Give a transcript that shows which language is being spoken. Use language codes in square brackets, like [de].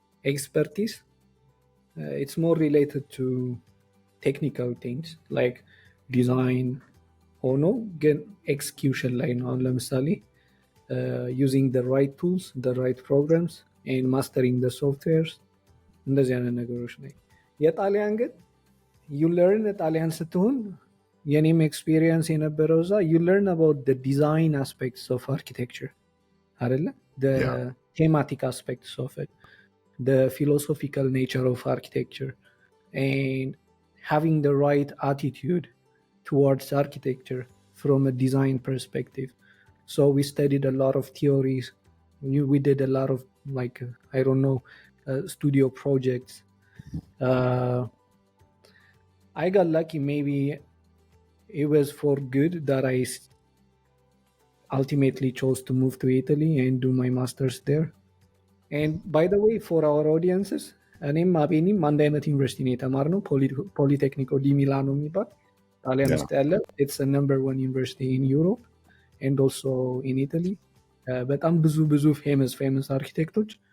[en] ኤክስፐርቲስ ኢትስ ሞር ሪሌትድ ቱ ቴክኒካል ቲንግስ ላይክ ዲዛይን [am] ሆኖ ግን ኤክስኪዩሽን ላይ ነው። አሁን ለምሳሌ [en] ዩዚንግ the right tools, the right programs and mastering the softwares [am] እንደዚህ አይነት ነገሮች ላይ። የጣሊያን ግን [en] you learn [am] ጣሊያን ስትሆን የኔም ኤክስፒሪየንስ የነበረው እዛ [en] you learn about the design aspects of architecture [am] አይደለ? [en] the thematic aspects of it, the philosophical nature of architecture and having the right attitude towards architecture from a design perspective. So we studied a lot of theories. We did a lot of like I don't know studio projects. I got lucky. Maybe it was for good that I ultimately chose to move to Italy and do my master's there. And by the way, for our audiences, [am] እኔም አቤኒም አንድ አይነት ዩኒቨርሲቲ ነው የተማርነው፣ ፖሊቴክኒኮ ዲ ሚላኖ የሚባል ጣሊያን ውስጥ ያለ [en] ኢትስ ነምበር 1 ዩኒቨርሲቲ ኢን ዩሮፕ ኤንድ ኦልሶ ኢን ኢታሊ። [am] በጣም ብዙ ፌመስ አርኪቴክቶች